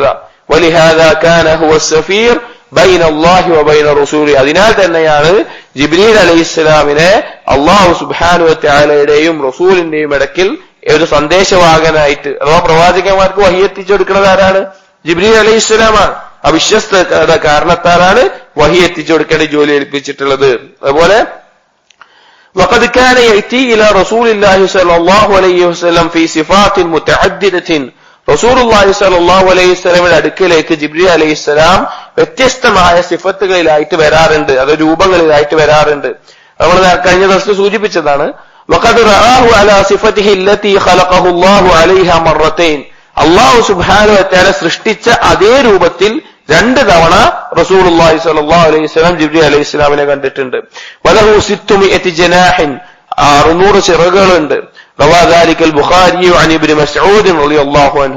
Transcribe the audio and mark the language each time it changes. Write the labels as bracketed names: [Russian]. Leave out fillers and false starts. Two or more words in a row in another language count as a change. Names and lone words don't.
[Arabic] ولهذا كان هو سفير بين الله وبين رسوله, [Malayalam] അതിനാൽ തന്നെയാണ് ജിബ്രീൽ അലൈഹിസ്സലാമിനെ അല്ലാഹു [Arabic] سبحانه وتعالى [Malayalam] റസൂലിന്റെയും ഇടയ്ക്കിൽ ഒരു സന്ദേശവാഹകനായിട്ട്, അഥവാ പ്രവാചകന്മാർക്ക് വഹി എത്തിച്ചു കൊടുക്കുന്നത് ആരാണ്? ജിബ്രീൽ അലൈഹിസ്സലാമാണ്. അവിശ്വസ്തത കാരണത്താലാണ് വഹി എത്തിച്ചു കൊടുക്കേണ്ട ജോലി ഏൽപ്പിച്ചിട്ടുള്ളത്. [Arabic] അതുപോലെ وقد كان يأتي إلى رسول الله صلى الله عليه وسلم في صفات متعددة. [Malayalam] റസൂലുള്ളാഹി [Arabic] صلى الله عليه وسلم [Malayalam] അടുക്കലേക്ക് ജിബ്രീൽ അലൈഹിസ്സലാം വ്യത്യസ്തമായ സിഫത്തുകളിലായിട്ട് വരാറുണ്ട്, അത് രൂപങ്ങളിലായിട്ട് വരാറുണ്ട്. നമ്മൾ കഴിഞ്ഞ ദിവസം സൂചിപ്പിച്ചതാണ്. [Arabic] وقد رآه على صفته التي خلقه الله عليها مرتين. [Malayalam] അല്ലാഹു [Arabic] سبحانه وتعالى [Malayalam] സൃഷ്ടിച്ച അതേ രൂപത്തിൽ 2 തവണ റസൂലുള്ളാഹി [Arabic] صلى الله عليه وسلم [Malayalam] ജിബ്രീൽ അലൈഹിസ്സലാമിനെ കണ്ടിട്ടുണ്ട്. [Arabic] وله 600 جناح, 600 ചിറകുകളുണ്ട്. روى ذلك البخاري عن ابن مسعود رضي الله عنه.